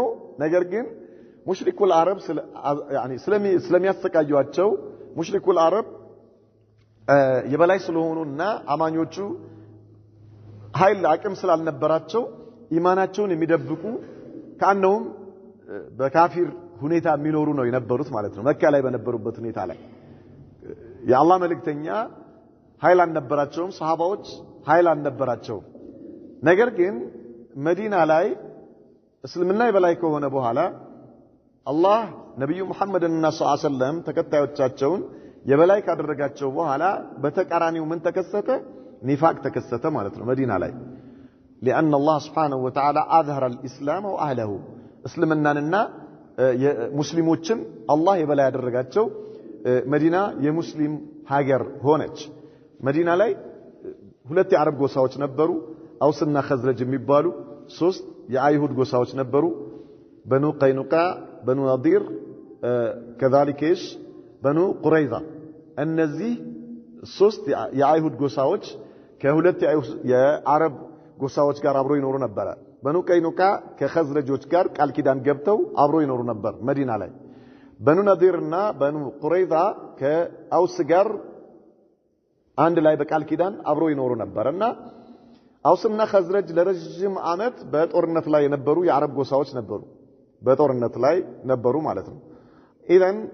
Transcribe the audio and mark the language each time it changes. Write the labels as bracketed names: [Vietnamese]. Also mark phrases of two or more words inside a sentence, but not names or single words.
[Amharic] ነገር ግን [Arabic] مشركو العرب [Amharic] يعني ስለሚያሰቃዩአቸው [Arabic] مشركو العرب [Amharic] የበላይ ስለሆኑና አማኞቹ ኃይል አቅም ስላልነበራቸው ኢማናቸውን የሚደብቁ ካነውም በካፊር ሁኔታ የሚኖሩ ነው የነበሩት ማለት ነው መካ ላይ በነበሩበት ሁኔታ ላይ የአላህ መልእክተኛ ኃይል አልነበራቸውም ሰሃባዎች ኃይል አልነበራቸውም ነገር ግን መዲና ላይ እስልምና የበላይ ከሆነ በኋላ አላህ ነብዩ መሐመድና [Arabic] صلى الله عليه وسلم [Amharic] ተከታዮቻቸውን የበላይ ካደረጋቸው በኋላ በተቃራኒው ምን ተከሰተ ኒፋቅ ተከሰተ ማለት ነው መዲና ላይ [Arabic] لأن الله سبحانه وتعالى أظهر الإسلام وأهله [Amharic] እስልምናንና ሙስሊሞችን አላህ የበላይ ያደረጋቸው መዲና የሙስሊም ሀገር ሆነች መዲና ላይ ሁለት የአረብ ጎሳዎች ነበሩ አውስና ኸዝረጅ የሚባሉ ሶስት የአይሁድ ጎሳዎች ነበሩ በኑ ቀይኑቃ በኑ ነዲር [Arabic] كذلك ايش [Amharic] በኑ ቁረይዛ እነዚህ ሶስት የአይሁድ ጎሳዎች ከሁለት የአረብ ጎሳዎች ጋር አብሮ ይኖሩ ነበር በኑ ቀይኑቃ ከኸዝረጆች ጋር ቃል ኪዳን ገብተው አብሮ ይኖሩ ነበር መዲና ላይ በኑ ነዲርና በኑ ቁረይዛ ከአውስ ጋር አንድ ላይ በቃል ኪዳን አብሮ ይኖሩ ነበርና አውስና ኸዝረጅ ለረጅም ዓመት በጦርነት ላይ የነበሩ የአረብ ጎሳዎች ነበሩ በጦርነት ላይ ነበሩ ማለት ነው ኢዘን